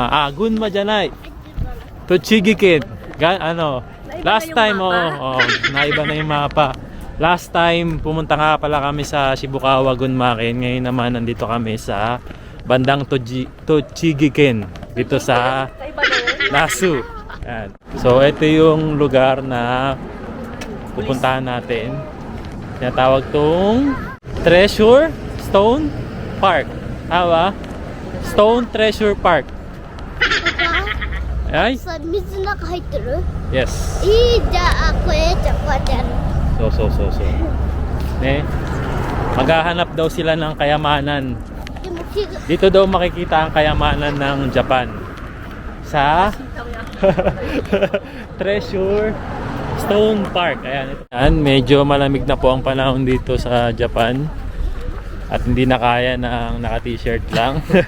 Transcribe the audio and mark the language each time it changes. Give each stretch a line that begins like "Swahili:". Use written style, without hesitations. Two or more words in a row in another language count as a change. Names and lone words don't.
Japanese: Gunma janai. Tochigi-ken.
Filipino: Last time, naiba na yung mapa. Last time, pumunta nga pala kami sa Shibukawa, Gunma-ken. Ngayon naman, nandito kami sa bandang Tochigi-ken. Dito sa Nasu. Yan. So, ito yung lugar na pupuntahan natin. Tinatawag tong Treasure Stone Park. Hawa? Stone Treasure Park. Ay?
Japanese: さ水の中入ってる Yes. いいじゃあこれじゃこうやってやる So. Ne?
Filipino: Maghahanap daw sila ng kayamanan.
Japanese: でも木が
Filipino: Dito daw makikita ang kayamanan ng Japan. Sa Treasure Stone Park. Ayan, medyo malamig na po ang panahon dito sa Japan. At hindi na kaya ng naka-t-shirt lang.